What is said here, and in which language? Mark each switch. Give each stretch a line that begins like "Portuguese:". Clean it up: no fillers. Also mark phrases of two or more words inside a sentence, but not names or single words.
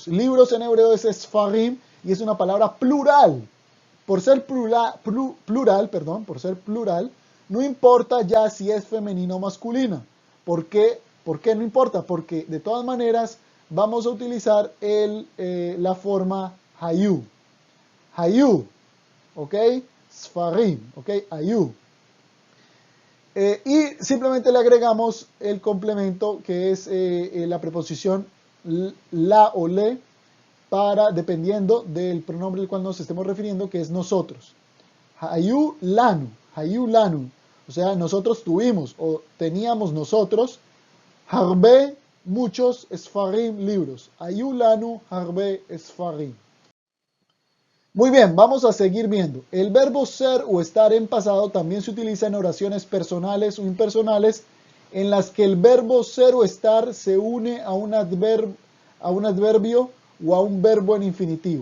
Spanish: Libros en hebreo es sfarim y es una palabra plural. Por ser plural, no importa ya si es femenina o masculina. ¿Por qué no importa? Porque de todas maneras vamos a utilizar la forma hayu.
Hebrew: Hayu, ¿ok? Sfarim, ¿ok? Hayu.
Spanish: Y simplemente le agregamos el complemento que es la preposición la o le dependiendo del pronombre al cual nos estemos refiriendo, que es nosotros.
Hebrew: היו לנו,
Spanish: o sea, nosotros tuvimos o teníamos nosotros harbe, muchos sfarim, libros.
Hebrew: היו לנו הרבה ספרים.
Spanish: Muy bien, vamos a seguir viendo. El verbo ser o estar en pasado también se utiliza en oraciones personales o impersonales en las que el verbo ser o estar se une a un adverbio o a un verbo en infinitivo.